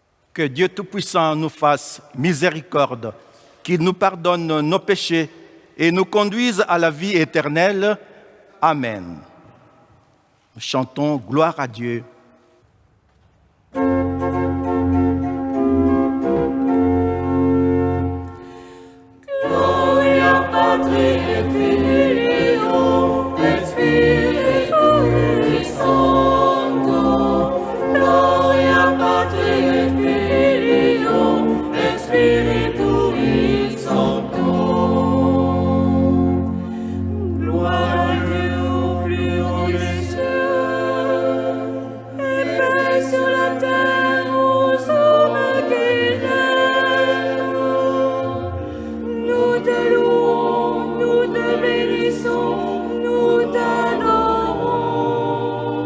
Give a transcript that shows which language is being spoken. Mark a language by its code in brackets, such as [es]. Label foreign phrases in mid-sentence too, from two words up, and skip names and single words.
[fr] Que Dieu Tout-Puissant nous fasse miséricorde, qu'il nous pardonne nos péchés et nous conduise à la vie éternelle. Amen. Nous chantons gloire à Dieu. [la] Gloria Patri et Filio et Spiritui Sancto. Gloria Patri et Filio et Spiritui Sancto. [fr] Gloire à Dieu au plus haut des cieux et paix sur la terre aux hommes qu'il aime. Nous te louons, nous te bénissons, nous t'adorons.